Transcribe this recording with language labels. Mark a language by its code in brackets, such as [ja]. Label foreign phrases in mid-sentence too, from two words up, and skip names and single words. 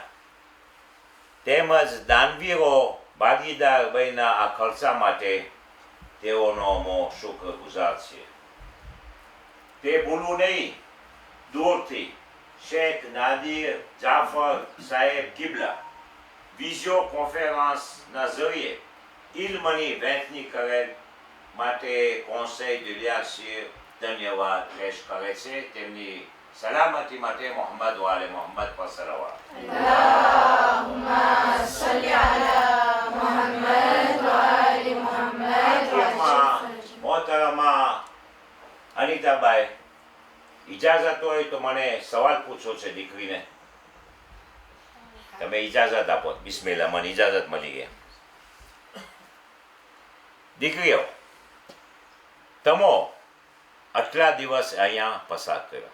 [gu] તેમજ દાનવીરો ભાગીદાર બન્યા આ ખર્ચા માટે તેઓનો અમો શુક્રગુજાર છે. તે ભૂલવું નહીં, દૂરથી શેખ નાદિર જાફર સાહેબ કિબલા વિઝિયો કોન્ફરન્સના જરીએ ઇલ્મની વહેંચણી કરેલ માટે કોન્સેલ de l'Archive ધન્યવાદ પેશ કરે છે. તેમની સલામતી માટે મોહમ્મદ વાલે મોહમ્મદ પર સલાવત. [ar] اللهم صل على محمد وآل محمد وعجل فرجهم. [gu] મોહતરમા અનિતાબાઈ, ઇજાઝત હોય તો મને સવાલ પૂછો છે દીકરીને. તમે ઇજાઝત આપો. બિસ્મિલ્લાહ, મને ઇજાઝત મળી ગઈ. દીકરીઓ, તમો આટલા દિવસ અહીંયા પસાર કર્યો.